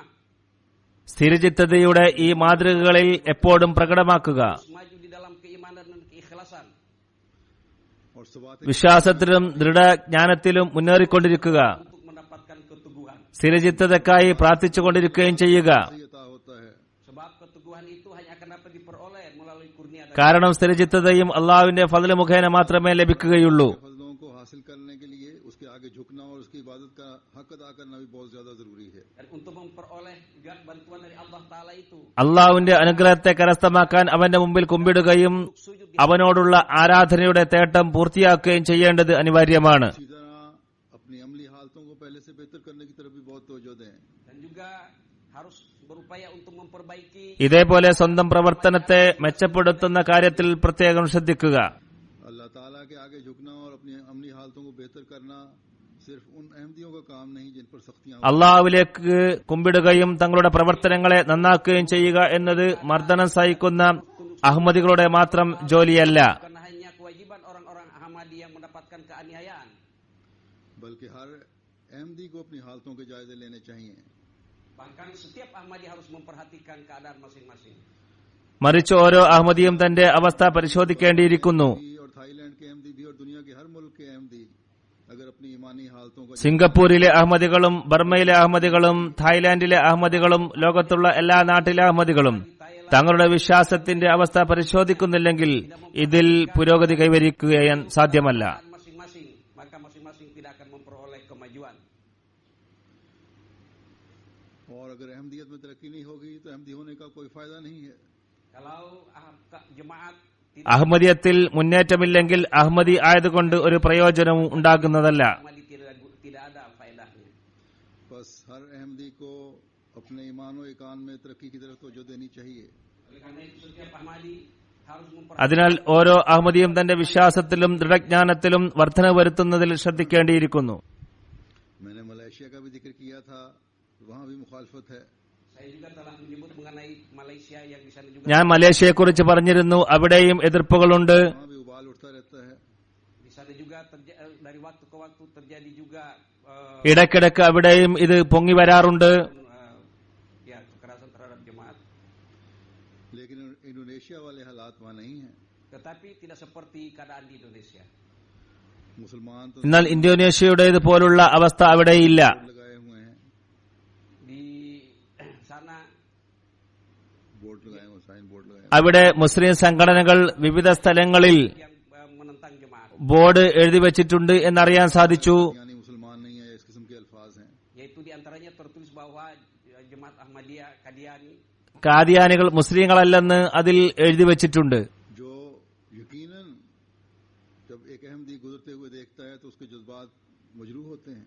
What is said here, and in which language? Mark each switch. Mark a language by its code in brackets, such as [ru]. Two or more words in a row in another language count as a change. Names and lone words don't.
[ml] സ്ഥിരചിത്തതയുടെ ഈ മാതൃകകളിൽ എപ്പോഴും പ്രകടമാക്കുക. [id] maju di dalam keimanan dan keikhlasan. और सवात [ml] വിശ്വാസത്തിലും ദൃഢജ്ഞാനത്തിലും മുന്നേറിക്കൊണ്ടിരിക്കുക. [id] Untuk mendapatkan keteguhan. [ml] സ്ഥിരചിത്തതയ്ക്കായി പ്രാർത്ഥിച്ചുകൊണ്ടിരിക്കുകയും ചെയ്യുക. [ur] عطا ہوتا ہے. [id] Sebab keteguhan itu hanya akan dapat diperoleh melalui kurnia dari [ml] കാരണം സ്ഥിരചിത്തതയും അള്ളാഹുവിന്റെ ഫضل മുഖേന മാത്രമേ ലഭിക്കുകയുള്ളൂ. [ur] فضلوں کو حاصل کرنے کے لیے اس کے آگے جھکنا اور اس کی عبادت کا حق ادا کرنا بھی بہت زیادہ ضروری ہے. [id] dan untuk memperoleh juga bantuan dari Allah Ta'ala itu. [ml] അള്ളാഹുവിന്റെ അനുഗ്രഹത്തെ കരസ്ഥമാക്കാൻ അവന്റെ മുമ്പിൽ കുമ്പിടുകയും [id] Sujud [ml] അവനോടുള്ള ആരാധനയുടെ തേട്ടം പൂർത്തിയാക്കുകയും ചെയ്യേണ്ടത് അനിവാര്യമാണ്. [ur] اسی طرح اپنی عملی حالتوں کو پہلے سے بہتر کرنے کی طرف بھی بہت توجہ دیں. [id] dan juga harus berupaya untuk memperbaiki [ml] ഇതേപോലെ സ്വന്തം പ്രവർത്തനത്തെ മെച്ചപ്പെടുത്തുന്ന കാര്യത്തിൽ പ്രത്യേകം ശ്രദ്ധിക്കുക. [ur] اللہ تعالیٰ کے آگے جھکنا اور اپنی عملی حالتوں کو بہتر کرنا صرف ان احمدیوں کا کام نہیں جن پر سختیاں [ml] അള്ളാഹുവിലേക്ക് കുമ്പിടുകയും തങ്ങളുടെ പ്രവർത്തനങ്ങളെ നന്നാക്കുകയും ചെയ്യുക എന്നത് മർദ്ദനം സഹിക്കുന്ന അഹമ്മദികളുടെ മാത്രം ജോലിയല്ല. [id] bukan hanya kewajiban orang-orang Ahmadi yang mendapatkan keaniayaan, [ur] بلکہ ہر احمدی کو اپنی حالتوں کے جائزے لینے چاہیے. [id] bahkan setiap Ahmadi harus memperhatikan keadaan masing-masing. [ml] മറിച്ച് ഓരോ അഹമ്മദിയും തന്റെ അവസ്ഥ പരിശോധിക്കേണ്ടിയിരിക്കുന്നു. [ur] اور تھائی لینڈ کے احمدی بھی اور دنیا کے ہر ملک کے احمدی اگر اپنی ایمانی حالتوں کا [ml] സിംഗപ്പൂരിലെ അഹമ്മദികളും ബർമയിലെ അഹമ്മദികളും തായ്ലാന്റിലെ അഹമ്മദികളും ലോകത്തുള്ള എല്ലാ നാട്ടിലെ അഹമ്മദികളും തങ്ങളുടെ വിശ്വാസത്തിന്റെ അവസ്ഥ പരിശോധിക്കുന്നില്ലെങ്കിൽ ഇതിൽ പുരോഗതി കൈവരിക്കുകയാൻ സാധ്യമല്ല. [id] Keadaan masing-masing, maka masing-masing tidak akan memperoleh kemajuan. [ur] اور اگر احمدیت میں ترقی نہیں ہوگی تو احمدی ہونے کا کوئی فائدہ نہیں ہے. [id] Kalau jemaat tidak [ml] അഹമ്മദിയത്തിൽ മുന്നേറ്റമില്ലെങ്കിൽ അഹമ്മദി ആയതുകൊണ്ട് ഒരു പ്രയോജനവും ഉണ്ടാകുന്നതല്ല. [id] Ahmadi tidak ada faedahnya. [ur] بس ہر احمدی کو اپنے ایمان اور ایقان میں ترقی کی طرف توجہ دینی چاہیے. [id] Oleh karena itu setiap Ahmadi harus [ml] അതിനാൽ ഓരോ അഹമ്മദിയും തന്റെ വിശ്വാസത്തിലും ദൃഢജ്ഞാനത്തിലും വർധന വരുത്തുന്നതിൽ ശ്രദ്ധിക്കേണ്ടിയിരിക്കുന്നു. [ur] میں نے ملیشیا کا بھی ذکر کیا تھا، وہاں بھی مخالفت ہے. [id] Saya juga telah menyebut mengenai Malaysia yang di sana juga [ml] ഞാൻ മലേഷ്യയെക്കുറിച്ച് പറഞ്ഞിരുന്നു. അവിടെയും എതിർപ്പുകളുണ്ട്. [ur] وہاں بھی ابال اٹھتا رہتا ہے. [id] di sana juga dari waktu ke waktu terjadi juga [ml] ഇടയ്ക്കിടയ്ക്ക് അവിടെയും ഇത് പൊങ്ങി വരാറുണ്ട്. [id] ya kekerasan terhadap jemaat. [ur] لیکن انڈونیشیا والے حالات وہاں نہیں ہے. [id] Tetapi tidak seperti keadaan di Indonesia. [ur] مسلمان تو [ml] എന്നാൽ ഇന്തോനേഷ്യയുടേത് പോലുള്ള അവസ്ഥ അവിടെയില്ല. [ur] لگائے ہوئے ہیں, [id] Di sana [ur] بورڈ لگائے ہوئے, [en] sign board [ur] لگائے [ml] അവിടെ മുസ്ലിം സംഘടനകൾ വിവിധ സ്ഥലങ്ങളിൽ [id] yang menentang jemaat, [ml] ബോർഡ് എഴുതി വച്ചിട്ടുണ്ട് എന്നറിയാൻ സാധിച്ചു. [ur] ہوئے، یعنی مسلمان نہیں ہے، اس قسم کے الفاظ ہیں. [id] yaitu di antaranya tertulis bahwa jemaat Ahmadiyah Qadiani [ml] കാദിയാനികൾ മുസ്ലിങ്ങളല്ലെന്ന് അതിൽ എഴുതി വച്ചിട്ടുണ്ട്. [ur] جو یقیناً جب ایک احمدی گزرتے ہوئے دیکھتا ہے تو اس کے جذبات مجروح ہوتے ہیں.